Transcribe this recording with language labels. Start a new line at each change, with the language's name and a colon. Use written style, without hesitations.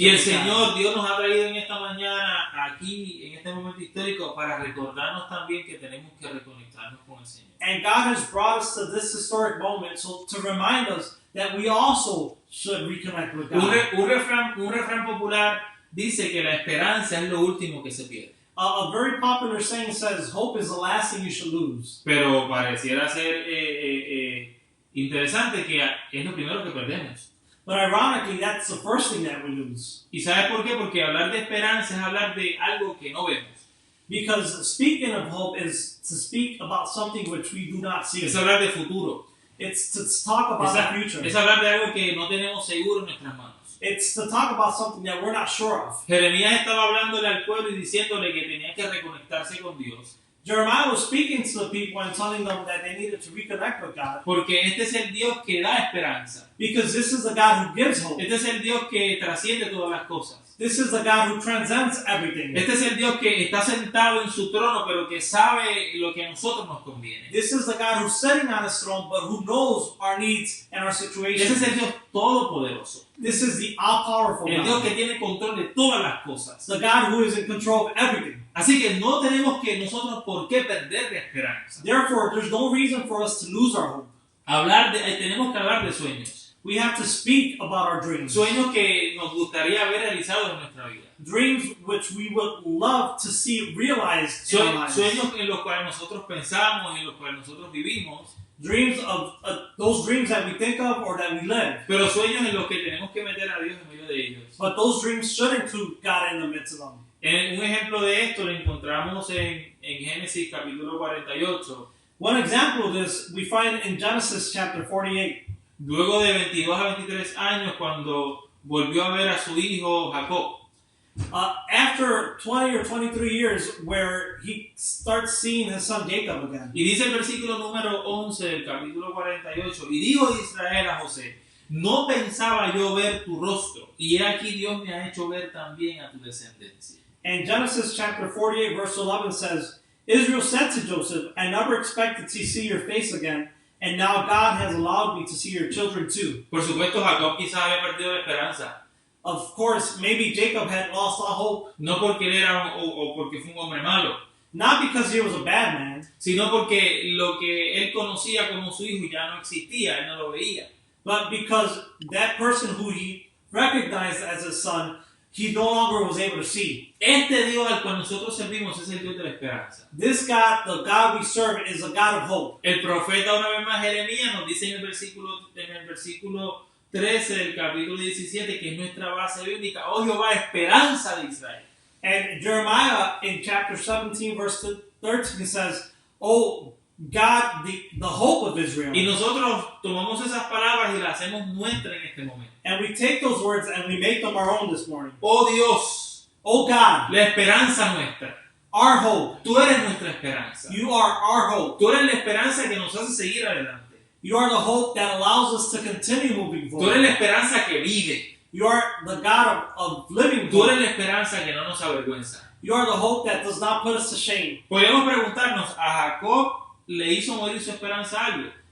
Spanish: Y el Señor, Dios nos ha traído en esta mañana, aquí, en este momento histórico, para recordarnos también que tenemos que reconectarnos con el Señor.
English: And God has brought us to this historic moment so to remind us that we also should reconnect with God.
Spanish: Un refrán popular dice que la esperanza es lo último que se pierde.
English: A very popular saying says, hope is the last thing you should lose.
Spanish: Pero pareciera ser interesante que es lo primero que perdemos.
English: But ironically, that's the first thing that we lose.
Spanish: ¿Y sabes por qué? Porque hablar de esperanza es hablar de algo que no vemos.
English: Because speaking of hope is to speak about something which we do not see.
Spanish: Es hablar de futuro.
English: It's to talk about the future.
Spanish: Es hablar de algo que no tenemos seguro en nuestras manos.
English: It's to talk about something that we're not sure of.
Spanish: Jeremías estaba hablándole al pueblo y diciéndole que tenía que reconectarse con Dios.
English: Jeremiah was speaking to the people and telling them that they needed to reconnect with God.
Spanish: Porque este es el Dios que da esperanza.
English: Because this is the God who gives hope.
Spanish: Este es el Dios que trasciende todas las cosas.
English: This is the God who transcends everything.
Spanish: Este es el Dios que está sentado en su trono, pero que sabe lo que a nosotros nos conviene.
English: This is the God who's sitting on his throne, but who knows our needs and our situations.
Spanish: Este es el Dios todopoderoso.
English: This is the all-powerful God.
Spanish: El Dios que tiene control de todas las cosas.
English: The God who is in control of everything.
Spanish: Así que no tenemos que nosotros por qué perder la esperanza.
English: Therefore, there's no reason for us to lose our hope.
Spanish: Tenemos que hablar de sueños.
English: We have to speak about our dreams.
Spanish: Sueños que nos gustaría ver realizados en nuestra vida.
English: Dreams which we would love to see realized in our lives.
Spanish: Sueños en los cuales nosotros pensamos, en los cuales nosotros vivimos.
English: Dreams of those dreams that we think of or that we live.
Spanish: Pero sueños en los que tenemos que meter a Dios en medio de ellos.
English: But those dreams should include God in the midst of them.
Spanish: Un ejemplo de esto lo encontramos en Génesis capítulo 48.
English: One example of this we find in Genesis chapter 48.
Spanish: Luego de 22 a 23 años, cuando volvió a ver a su hijo Jacob.
English: After 20 or 23 years, where he starts seeing his son Jacob again.
Spanish: Y dice el versículo número 11 del capítulo 48, y dijo Israel a José, no pensaba yo ver tu rostro, y he aquí Dios me ha hecho ver también a tu descendencia.
English: And Genesis chapter 48 verse 11 says, Israel said to Joseph, I never expected to see your face again, and now God has allowed me to see your children too.
Spanish: Por supuesto, Jacob quizás había perdido la esperanza.
English: Of course, maybe Jacob had lost all hope.
Spanish: No porque él era o porque fue un hombre malo.
English: Not because he was a bad man.
Spanish: Sino porque lo que él conocía como su hijo ya no existía, él no lo veía.
English: But because that person who he recognized as his son, he no longer was able to see.
Spanish: Este Dios al cual nosotros servimos es el Dios de la esperanza.
English: This God, the God we serve, is a God of hope.
Spanish: El profeta una vez más Jeremías nos dice en el versículo 13 del capítulo 17 que es nuestra base bíblica. Oh Jehová, esperanza de Israel.
English: And Jeremiah in chapter 17 verse 13 says, oh God, the hope of Israel.
Spanish: Y nosotros tomamos esas palabras y las hacemos nuestras en este momento.
English: And we take those words and we make them our own this morning.
Spanish: Oh Dios,
English: oh God,
Spanish: la esperanza nuestra.
English: our hope.
Spanish: Tú eres nuestra esperanza.
English: You are our hope.
Spanish: Tú eres la esperanza que nos hace seguir adelante.
English: You are the hope that allows us to continue moving
Spanish: Tú eres
English: forward.
Spanish: la esperanza que vive.
English: You are the God of living
Spanish: Tú eres
English: hope.
Spanish: la esperanza que no nos avergüenza.
English: You are the hope that does not put us to shame.
Spanish: Podemos preguntarnos, ¿a Jacob le hizo morir su esperanza algo?